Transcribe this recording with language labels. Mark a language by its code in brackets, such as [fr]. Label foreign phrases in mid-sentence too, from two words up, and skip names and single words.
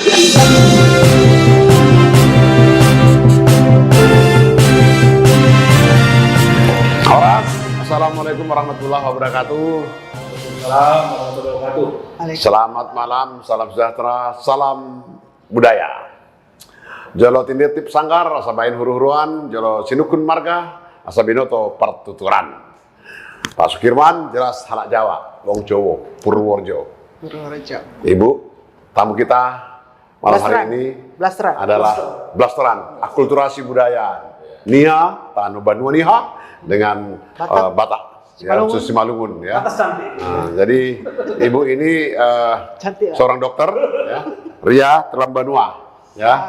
[ar] السلام عليكم ورحمة الله وبركاته. وعليكم السلام ورحمة الله وبركاته. [id] Selamat malam, salam sejahtera, salam budaya. [bbc] Jolo tinditip sanggar, asabain huru-huruan, jolo sinukun marga, asabinoto pertuturan. [id] Pak Sukirman jelas halak Jawa, [jv] wong Jowo, [id] Purworejo. Ibu, tamu kita malam hari ini adalah blasteran, akulturasi budaya Nia, Tanu Banua Niha dengan Batak, ya, Simalungun, ya. Jadi ibu ini seorang dokter, ya, Ria Telambanua, ya.